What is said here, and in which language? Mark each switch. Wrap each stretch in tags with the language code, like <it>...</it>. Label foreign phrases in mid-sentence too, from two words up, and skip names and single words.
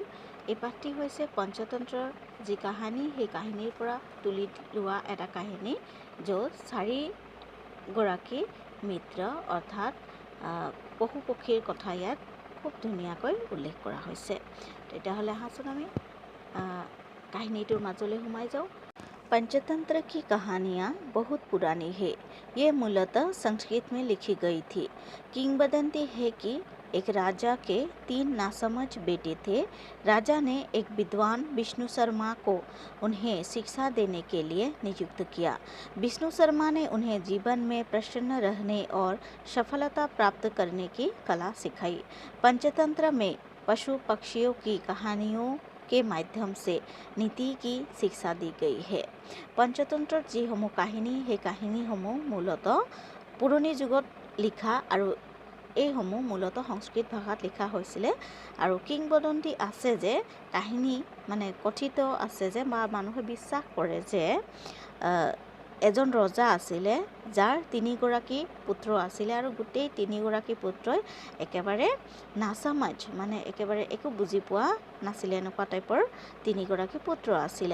<as>এই পাঠটি হৈছে পঞ্চতন্ত্ৰৰ যি কাহিনী, সেই কাহিনীৰ পৰা তুলি লোৱা এটা কাহিনী, য'ত 4গৰাকী মিত্ৰ অৰ্থাৎ পশু পক্ষীৰ কথা ইয়াত খুব ধুনীয়াকৈ উল্লেখ কৰা হৈছে। তেতিয়াহ'লে আহাচোন আমি কাহিনীটোৰ মাজলৈ সোমাই যাওঁ।</as> <hi>पंचतंत्र की कहानियाँ बहुत पुरानी है। ये मूलतः संस्कृत में लिखी गई थी। किंवदंती है कि एक राजा के 3 नासमझ बेटे थे। राजा ने एक विद्वान विष्णु शर्मा को उन्हें शिक्षा देने के लिए नियुक्त किया। विष्णु शर्मा ने उन्हें जीवन में प्रसन्न रहने और सफलता प्राप्त करने की कला सिखाई। पंचतंत्र में पशु पक्षियों की कहानियों के माध्यम से नीति की शिक्षा दी गई है।</hi> <as>পঞ্চতন্ত্ৰৰ যিসমূহ কাহিনী, সেই কাহিনীসমূহ মূলতঃ পুৰণি যুগত লিখা আৰু এইসমূহ মূলতঃ সংস্কৃত ভাষাত লিখা হৈছিলে। আৰু কিংবদন্তি আছে যে, কাহিনী মানে কথিত আছে যে, বা মানুহে বিশ্বাস কৰে যে এজন ৰজা আছিলে, যাৰ 3গৰাকী পুত্ৰ আছিলে, আৰু গোটেই 3গৰাকী পুত্ৰই একেবাৰে নাচামাজ মানে একেবাৰে একো বুজি পোৱা নাছিলে, এনেকুৱা টাইপৰ 3গৰাকী পুত্ৰ আছিলে।</as>